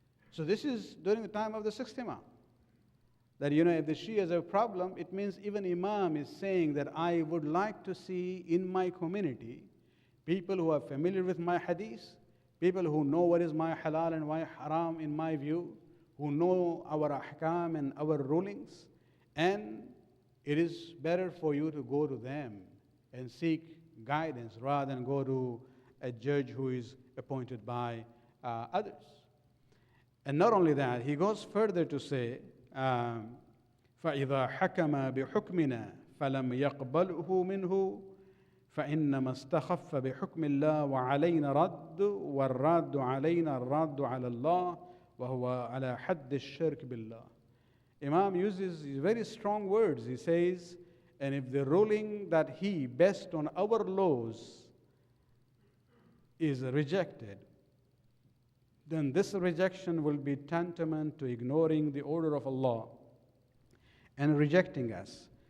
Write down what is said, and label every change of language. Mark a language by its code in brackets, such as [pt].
[en] So this is during the time of the sixth Imam. That, if the Shia has a problem, it means even Imam is saying that I would like to see in my community people who are familiar with my hadith, people who know what is my halal and my haram in my view, who know our ahkam and our rulings, and it is better for you to go to them and seek guidance rather than go to a judge who is appointed by others. And not only that, he goes further to say, [ar] فَإِذَا حَكَمَ بِحُكْمِنَا فَلَمْ يَقْبَلْهُ مِنْهُ فَإِنَّمَا اسْتَخَفَّ بِحُكْمِ اللَّهِ وَعَلَيْنَا رَدُّ وَالرَّدُّ عَلَيْنَا الرَّدُّ عَلَى اللَّهِ وَهُوَ عَلَى حَدِّ الشِّرْكِ بِاللَّهِ. [en] Imam uses very strong words. He says, and if the ruling that he, based on our laws, is rejected, then this rejection will be tantamount to ignoring the order of Allah and rejecting us.